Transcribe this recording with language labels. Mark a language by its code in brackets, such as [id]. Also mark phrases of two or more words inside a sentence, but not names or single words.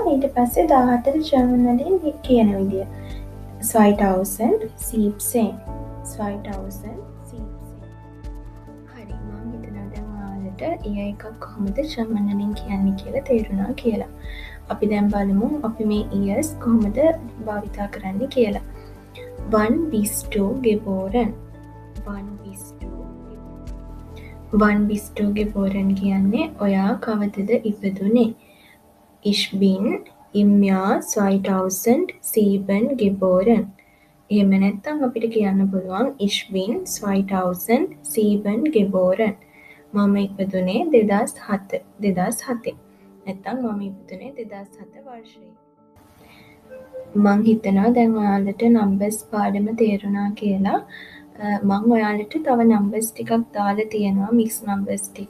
[si] ඊට පස්සේ 17ට ජර්මන් වලින් කියන විදිය 2017. 2017. හරි, මම හිතනවා දැන් ඔයාලට ඒ එකක් කොහොමද ජර්මන් වලින් කියන්නේ කියලා තේරුණා කියලා. අපි දැන් බලමු අපි මේ ඉයර්ස් කොහොමද භාවිතා කරන්නේ කියලා. [de] 1 bis 2 geboren. 1 bis 2 geboren [si] කියන්නේ ඔයා කවදද ඉපදුනේ? [de] Ich bin im Jahr 2007 geboren. [si] එහෙම නැත්නම් අපිට කියන්න පුළුවන් [de] Ich bin 2007 geboren. [si] මම ඉපදුනේ 2007. නැත්නම් මම ඉපදුනේ 2007 වර්ෂයේ. මං හිතනවා දැන් ඔයාලට නම්බර්ස් පාඩම තේරුණා කියලා. මං ඔයාලට තව නම්බර්ස් ටිකක් දාලා තියෙනවා, [en] mix numbers [si] ටිකක්.